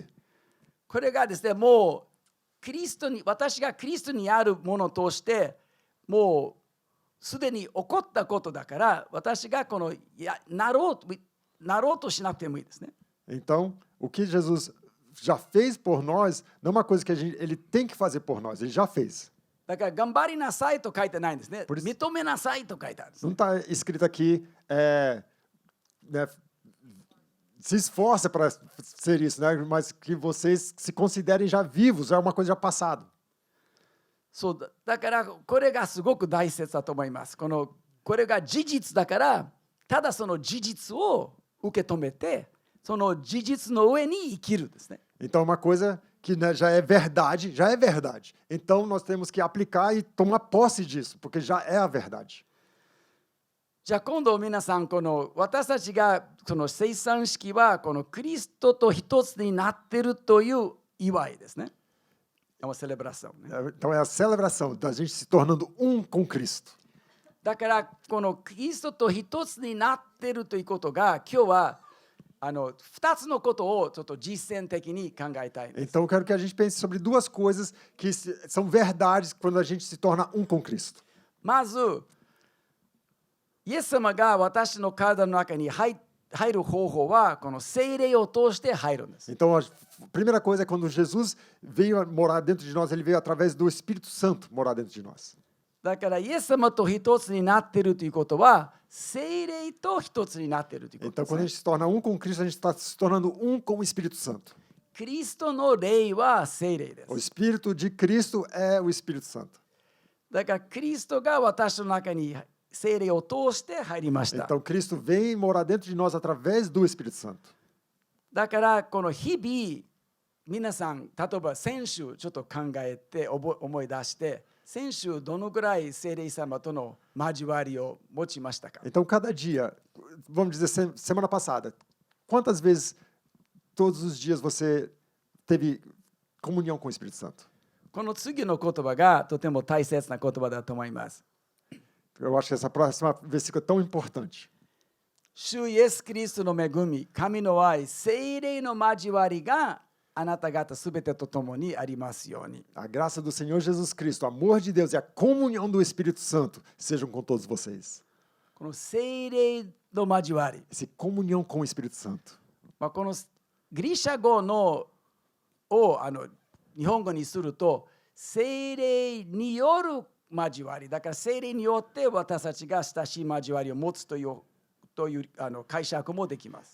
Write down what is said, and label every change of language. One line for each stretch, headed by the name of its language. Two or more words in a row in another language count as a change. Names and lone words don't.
Japanese: これがですね、もうキリストに、私がキリストにあるものを通して、もうすでに起こったことだから、私がこのなろうとしなくてもいいですね。
Portuguese: Então, o que Jesus já fez por nós não é uma coisa que ele tem que fazer por nós, ele já fez.
Japanese: だから頑張りなさいと書いてないんですね。
Portuguese: Por isso-
Japanese: 認めなさいと書いてあるんです
Portuguese: Não
Japanese: ね。
Portuguese: está escrito aqui, né, se esforça para ser isso, né? Mas que vocês se considerem já vivos, é uma coisa já passada.
Japanese: そうだからこれがすごく大切だと思います。これが事実だから、ただその事実を受け止めて、その事実の上に生きるですね。
Portuguese: Então, é uma coisa que, né, já é verdade, já é verdade. Então, nós temos que aplicar e tomar posse disso, porque já é a verdade.
Japanese: じゃあ今度皆さん、私たちがその生産式はこのクリストと一つになっているという祝いですね。
Portuguese: É uma celebração, né? Então, é a celebração da gente se tornando um com Cristo.
Japanese: だからこのキリストと一つになっているということが、今日は2つのことをちょっと実践的に考えたいんです。
Portuguese: Então, eu quero que a gente pense sobre duas coisas que são verdades quando a gente se torna um com Cristo.
Japanese: まず、イエス様が私の体の中に入る方法は、この聖霊を通して入るんです。
Portuguese: Então, a primeira coisa é quando Jesus veio morar dentro de nós, ele veio através do Espírito Santo morar dentro de nós.
Japanese: だからイエス様と一つになっているということは、聖霊と一つになっているということ
Portuguese: Então,
Japanese: です
Portuguese: quando a
Japanese: ね。
Portuguese: gente se torna um com Cristo, a gente está se tornando um com o Espírito Santo.
Japanese: キリストの霊は聖霊で
Portuguese: O
Japanese: す。
Portuguese: Espírito de Cristo é o Espírito Santo.
Japanese: だからキリストが私の中に聖霊を通して入りました。
Portuguese: Então, Cristo vem morar dentro de nós através do Espírito Santo.
Japanese: だからこの日々、皆さん、例えば先週ちょっと考えて思い出して、先週どのぐらい聖霊様との交わりを持ちましたか？
Portuguese: Então, cada dia, vamos dizer, semana passada, quantas vezes, todos os dias, você teve comunhão com o Espírito Santo?
Japanese: この次の言葉がとても大切な言葉だと思います。
Portuguese: Eu acho que essa próxima versículo é tão importante.
Japanese: 主イエス・キリストの恵み、神の愛、聖霊の交わりがあなた方すべてと共にありますように。
Portuguese: A graça do Senhor Jesus Cristo, o amor de Deus e a comunhão do Espírito Santo sejam com todos vocês.
Japanese: この聖霊の交わり、
Portuguese: Essa comunhão com o Espírito Santo.
Japanese: このギリシャ語を日本語にすると、聖霊による交わりだから、聖霊によって私たちが親しい交わりを持つという解釈もできます。